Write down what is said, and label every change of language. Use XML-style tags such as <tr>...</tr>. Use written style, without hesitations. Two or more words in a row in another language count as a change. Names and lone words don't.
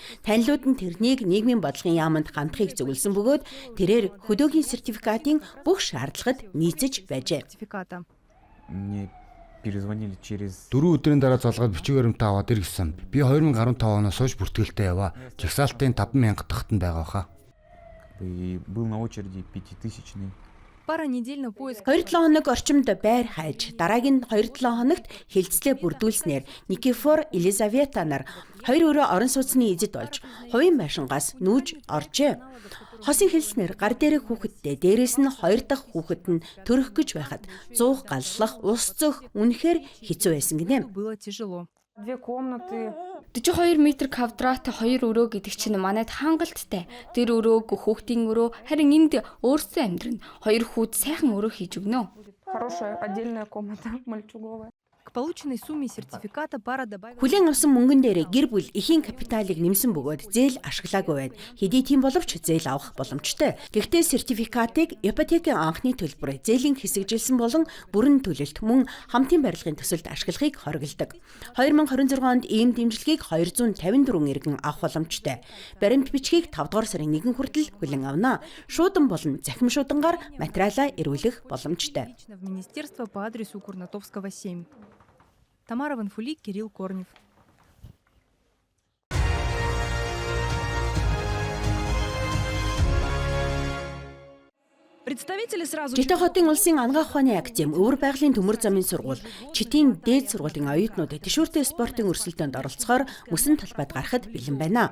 <mn>Танилуд нь тэрнийг нийгмийн бодлогын яаманд хандахыг зөвлөсөн бөгөөд тэрээр хөдөөгийн сертификатын бүх шаардлагад нийцэж байжээ. 4 өдрийн дараа залгаад бичиг баримтаа аваад иргэсэн. Би 2015 оноос хойш бүртгэлтэй яваа. Жагсаалтын 5,000 дахьт нь байгаа хаа.</mn> <ru>Был на очереди 5000-ный.</ru> <mn>2-7 хоног орчимд байр хайж, дараагийн 2-7 хоногт хилцлээ бүрдүүлснээр Никифор Елизавета нар хоёр өрөө орон сууцны эзэд болж хувийн байшингаас нүүж оржээ. Хосын хэлснээр гар дээрээ хүүхэдтэй дээрээс нь 2 дахь хүүхэд нь төрөх гэж байхад зуух, галлах, ус зөөх үнэхээр хэцүү байсан гинэ. 42 м квадраттай 2 өрөө гэдэг чинь манайд хангалттай. Тэр өрөө хүүхдийн өрөө, харин энд өөрсдөө амьдрын 2 хүүд сайхан өрөө хийж өгнө.</mn> <ru>Хорошая отдельная комната мальчуговая. К полученной сумме сертификата пара добавила...</ru> <mn>Хүлээн авсан мөнгөн дээрээ гэр бүл эхийн капиталыг нэмсэн бөгөөд зээл ашиглаагүй байна. Хэдий тийм боловч зээл авах боломжтой. Гэхдээ сертификатыг ипотекийн анхны төлбөр, зээлийн хэсэгжилсэн болон бүрэн төлөлт мөн хамтын барилгын төсөлд ашиглахыг хориглодог. 2026 онд ийм дэмжлэгийг 254 иргэн авах боломжтой. Баримт бичгийг 5 дугаар сарын 1 хүртэл хүлээн авна. Шуудан болон захим шуудангаар материалаа эргүүлэх боломжтой.</mn> <ru>В министерство по адресу Курнатовского, 7. Тамара Ванфулик, Кирилл Корнев.</ru> <mn>Житэ хотын улсын ангаах ухааны академи, Өвөр байгалийн төмөр замын сургууль, Читийн дээд сургуулийн оюутнууд тэшүүртэй спортын өрсөлдөөнд оролцохоор мөсөн талбайд гарахад бэлэн байна.</mn>